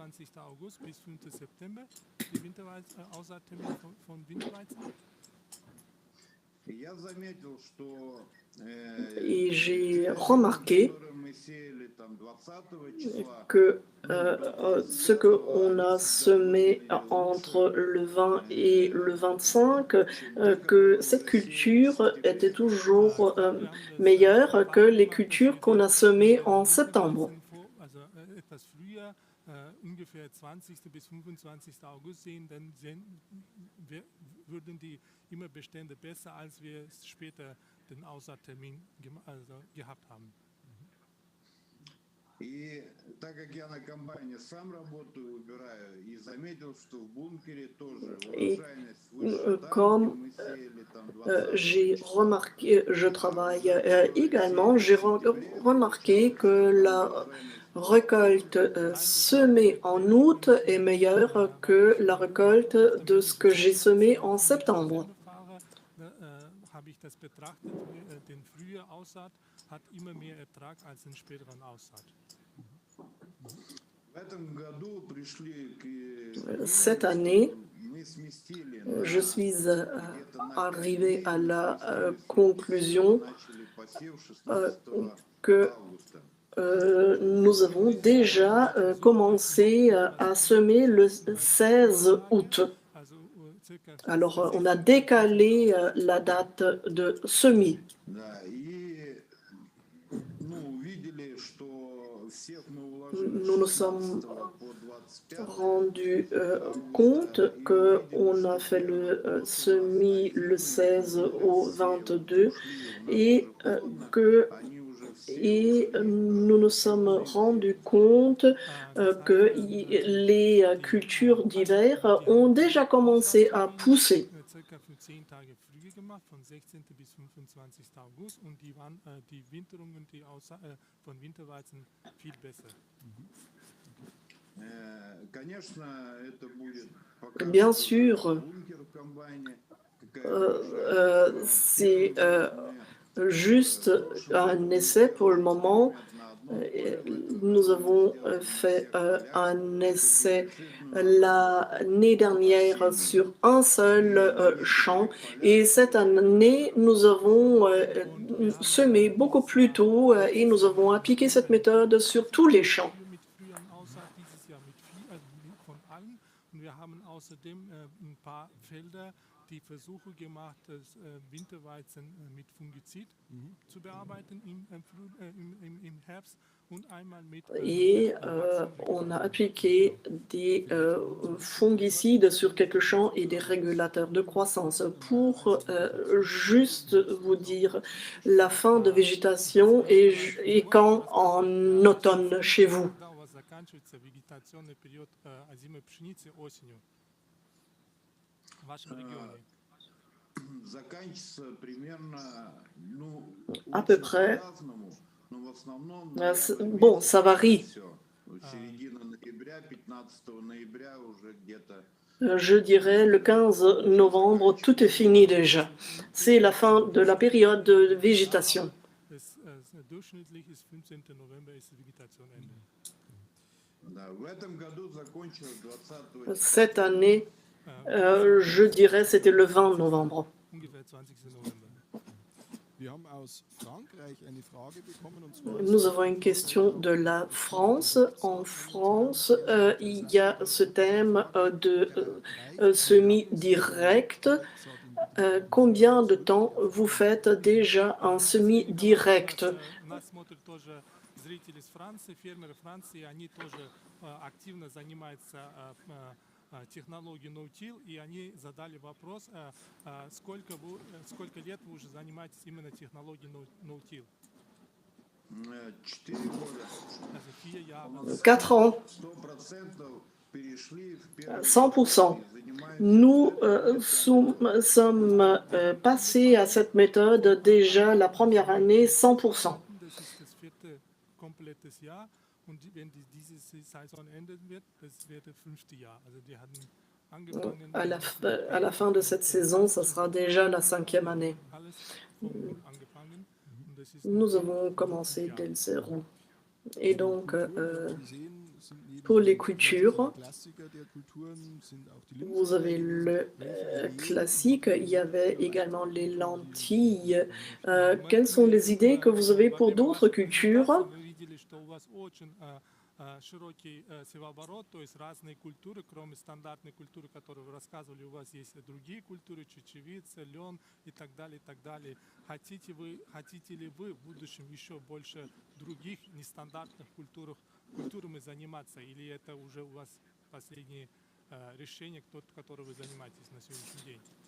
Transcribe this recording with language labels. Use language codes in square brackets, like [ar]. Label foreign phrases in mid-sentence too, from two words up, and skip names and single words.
[fr] Et j'ai remarqué que ce qu'on a semé entre le 20 et le 25, que cette culture était toujours meilleure que les cultures qu'on a semées en septembre. [de] ungefähr 20. bis 25. August sehen, dann würden die Immerbestände besser, als wir es später den Aussaattermin gehabt haben. [ru] И так как я на комбайне сам работаю, убираю, и заметил, что в бункере тоже [fr] Et [ru] урожайность выше там, [fr] comme [ru] где мы сеяли там [fr] j'ai 20 remarqué, je travaille également, j'ai remarqué que la récolte semée en août est meilleure que la récolte de ce que j'ai semé en septembre. [de] Habe ich das betrachtet, den frühe Aussaat hat immer mehr Ertrag als den späteren Aussaat. [ru] В этом году пришли [fr] Cette année, [ru] мы сместили [fr] je suis [ru] где-то на [fr] arrivé à la [ru] начали [fr] conclusion [ru] посев 16 [fr] que [ru] августа. [fr] nous avons déjà commencé à semer le 16 août. Alors, on a décalé la date de semis. [ru] Да, и увидели, что всех мы уложили [fr] Nous nous [ru] с [fr] sommes [ru] 16 по 25 [fr] rendu compte qu'on a fait le semis le 16 au 22 et que [ru] они уже все [fr] et nous nous sommes rendus compte que les cultures d'hiver ont déjà commencé à pousser. [de] Circa für 10 Tage früher gemacht, von 16. bis 25. August, und die Winterungen von Winterweizen viel besser. [ru] Конечно, это будет [fr] Bien sûr, [ru] бункер в комбайне. [fr] c'est juste un essai pour le moment. Nous avons fait un essai l'année dernière sur un seul champ et cette année nous avons semé beaucoup plus tôt et nous avons appliqué cette méthode sur tous les champs. [de] Mit früheren Aussaat dieses Jahr von allen. Und wir haben außerdem ein paar Felder die Versuche gemacht, das Winterweizen mit Fungizid zu bearbeiten im Herbst und einmal mit [fr] Et on a appliqué des fongicides sur quelques champs et des régulateurs de croissance. Pour juste vous dire, la fin de végétation est quand en automne chez vous. [ru] когда у вас заканчивается вегетационный период озимой пшеницы осенью в вашем регионе? Заканчивается примерно, [fr] À peu près. [ru] по-разному, но в основном [fr] Bon, ça varie. [ru] все. Середина ноября, 15 ноября уже где-то. [fr] Je dirais le 15 novembre, tout est fini déjà. C'est la fin de la période de végétation. [de] Durchschnittlich ist 15. November ist die Vegetation Ende. [ru] Да, в этом году закончилось 20 [fr] Cette année, je dirais c'était le 20 novembre. [de] Ungefähr 20. November. [fr] Nous avons une question de la France. En France, il y a ce thème de semis direct. Combien de temps vous faites déjà un semis direct? [ru] Нас смотрят тоже зрители из Франции, фермеры Франции, они тоже активно занимаются технологией [en] no-till, [ru] и они задали вопрос, сколько лет вы уже занимаетесь именно технологией [en] no-till? [ru] 4 года. [de] 4 Jahre. [fr] 4 ans, [ru] 100% перешли в первый [fr] 100%. Nous sommes passés à cette méthode déjà la première année 100%. [de] Das ist das 4. komplettes Jahr, und wenn diese Saison enden wird, das wird das 5. Jahr. Also die hatten angefangen. [fr] À la fin de cette saison, ça sera déjà la 5e année. [de] Alles vom Null angefangen. Und das ist [fr] Nous avons commencé dès le zéro. Et donc, pour les cultures, vous avez le classique, il y avait également les lentilles. Quelles sont les idées que vous avez pour d'autres cultures? [ru] широкий севооборот, то есть разные культуры, кроме стандартной культуры, которую вы рассказывали, у вас есть другие культуры, чечевица, лен и так далее, и так далее. Хотите ли вы в будущем еще больше других нестандартных культур культурами заниматься, или это уже у вас последнее решение, которое вы занимаетесь на сегодняшний день?